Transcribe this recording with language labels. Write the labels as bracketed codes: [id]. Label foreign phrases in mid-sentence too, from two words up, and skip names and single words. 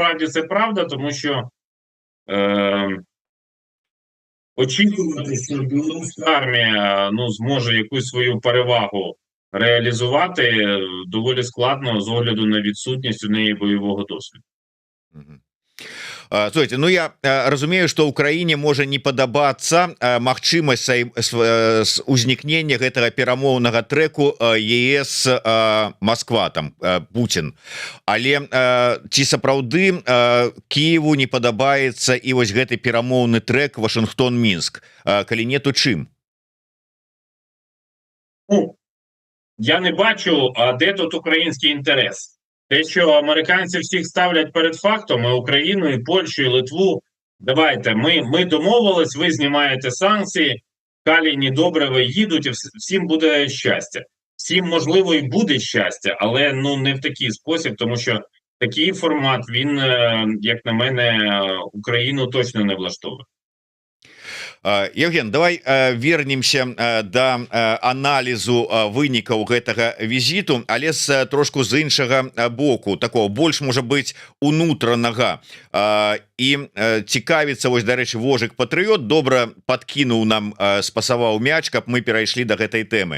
[uk] Насправді це правда, тому що очікувати, що білоруська армія зможе якусь свою перевагу реалізувати, доволі складно з огляду на відсутність у неї бойового досвіду. [be] Слушайте, ну я разумею, что Украине можа не падабацца магчымасць узнікнення гэтага перамоўнага трэку ЕС Москва там Путин, але ці сапраўды Киеву не падабаецца і вось гэты перамоўны трэк Вашингтон-Мінск, калі не, то чым? [uk] Я не бачу, де тут український інтерес. Те, що американці всіх ставлять перед фактом, і Україну, і Польщу, і Литву, давайте, ми домовились, ви знімаєте санкції, Каліні, Добреве їдуть, і всім буде щастя. Всім, можливо, і буде щастя, але не в такий спосіб, тому що такий формат, він, як на мене, Україну точно не влаштовує. [be] Евген, давай вернемся до аналізу вынікаў гэтага візіту, але трошку з іншага боку, такого больш можа быць унутранага, і цікавіцца, вось, дарэчы, Вожык Патрыёт добра подкінуў нам, спасаваў мяч, каб мы перайшлі до гэтай тэмы.